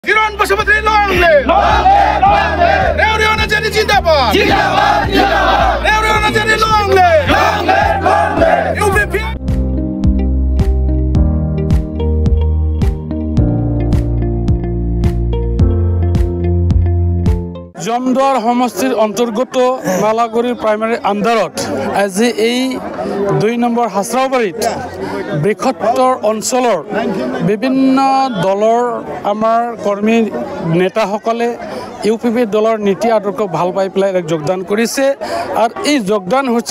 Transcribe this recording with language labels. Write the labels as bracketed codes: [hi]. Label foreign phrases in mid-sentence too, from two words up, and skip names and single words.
[en] Kiran Bashamati long live! Reoriana Jenny Jindabad! Reoriana Jenny long live! UPP! [as] জমদুৱাৰ সমষ্টিৰ অন্তৰ্গত মালাগুৰি প্ৰাইমাৰী আণ্ডাৰত আজি এই 2 নম্বৰ হাছৰাবাৰীত বৃহত্তৰ অঞ্চলৰ বিভিন্ন দলৰ আমাৰ কৰ্মী নেতাসকলে ইউপিপি দলৰ নীতি আদৰ্শ ভাল পাই পেলাই যোগদান কৰিছে আৰু এই যোগদান হৈছে